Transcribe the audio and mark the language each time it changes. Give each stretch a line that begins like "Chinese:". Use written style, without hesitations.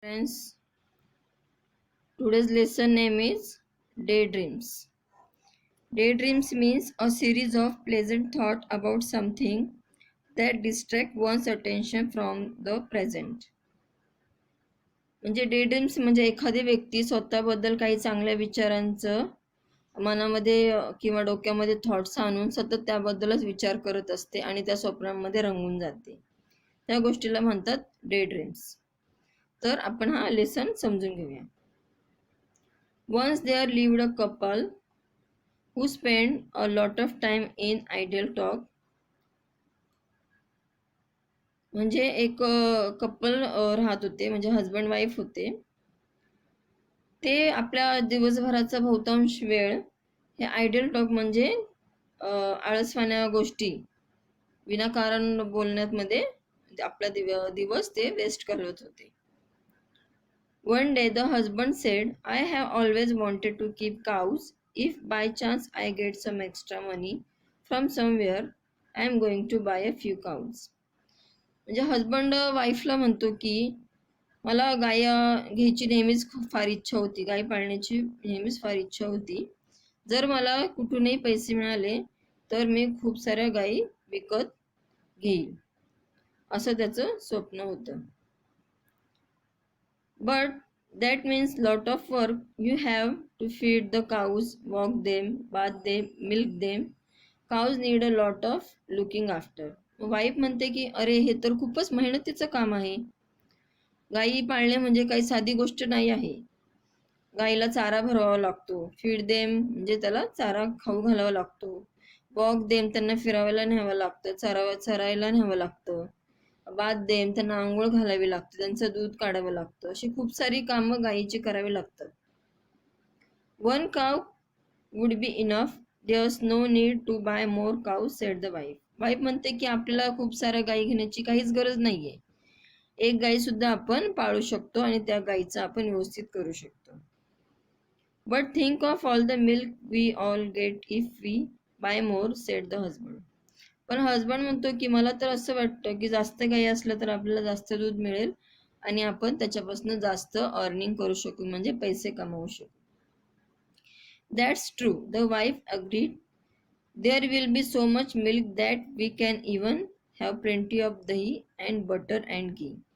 English: Friends, today's lesson name is Daydreams. Daydreams means a series of pleasant thoughts about something that distract one's attention from the present.
Marathi: म्हणजे डेड्रीम्स म्हणजे एखादी व्यक्ती स्वतःबद्दल काही चांगल्या विचारांचं मनामध्ये किंवा डोक्यामध्ये थॉट्स आणून सतत त्याबद्दलच विचार करत असते आणि त्या स्वप्नांमध्ये रंगून जाते. त्या गोष्टीला म्हणतात डेड्रीम्स. तर आपण हा लेसन समजून घेऊया.
English: Once there lived a couple who spent a lot of time in idle talk.
Marathi: म्हणजे एक कपल राहत होते, म्हणजे हजबंड वाईफ होते. ते आपल्या दिवसभराचा बहुतांश वेळ हे आयडल टॉक म्हणजे आळसवाण्या गोष्टी विनाकारण बोलण्यामध्ये आपला दिवस ते वेस्ट करत होते.
English: One day the husband said, I have always wanted to keep cows. If by chance I get some extra money from somewhere, I am going to buy a few cows.
Marathi: म्हणजे husband वाईफला म्हणतो की मला गाय घ्यायची नेहमीच फार इच्छा होती, गाय पाळण्याची नेहमीच फार इच्छा होती. जर मला कुठूनही पैसे मिळाले तर मी खूप साऱ्या गायी विकत घेईल, असं त्याचं स्वप्न होतं.
English: But that means lot of work. You have to feed the cows, walk them, bath them, milk them. Cows need a lot of looking after.
Marathi: Wife म्हणते की अरे हे तर खूपच मेहनतीचं काम आहे. गायी पाळणे म्हणजे काही साधी गोष्ट नाही आहे. गायीला चारा भरवावा लागतो.
English: feed them
Marathi: म्हणजे त्याला चारा खाऊ घालावा लागतो.
English: walk them
Marathi: त्यांना फिरावायला न्यावं लागतं, चरायला न्यावं लागतं.
English: bath them
Marathi: त्यांना आंघोळ घालावी लागते, त्यांचं दूध काढावं लागतं. अशी खूप सारी कामं गायीची करावी लागतात.
English: One cow would be enough. There's no need to buy more cow, said the wife.
Marathi: वाईफ म्हणते की आपल्याला खूप साऱ्या गायी घेण्याची काहीच गरज नाहीये. एक गाई सुद्धा आपण पाळू शकतो आणि त्या गायीचं आपण व्यवस्थित करू शकतो.
English: But think of all the milk we all get if we buy more, said the husband.
Marathi: पण हजबंड म्हणतो की मला तर असं वाटतं की जास्त गाई असलं तर आपल्याला जास्त दूध मिळेल आणि आपण त्याच्यापासून जास्त अर्निंग करू शकू, म्हणजे पैसे कमावू शकू.
English: That's true, the wife agreed. There will be so much milk that we can even have plenty of dahi and butter and ghee.